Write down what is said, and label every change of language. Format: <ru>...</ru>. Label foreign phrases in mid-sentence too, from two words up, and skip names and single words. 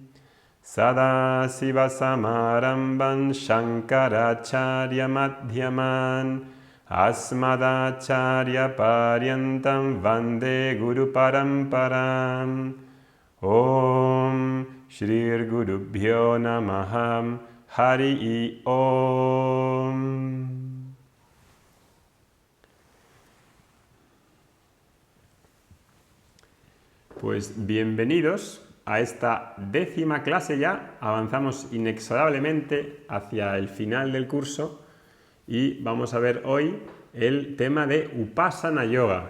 <sa>Sadasiva Samarambam Shankaracharya Madhyaman Asmadacharya Paryantam Vande Guru Paramparam. Om Shri Gurubhyo Namaham Hari Om.</sa> <es>Pues bienvenidos a esta 10ª clase ya. Avanzamos inexorablemente hacia el final del curso y vamos a ver hoy el tema de Upasana Yoga.</es>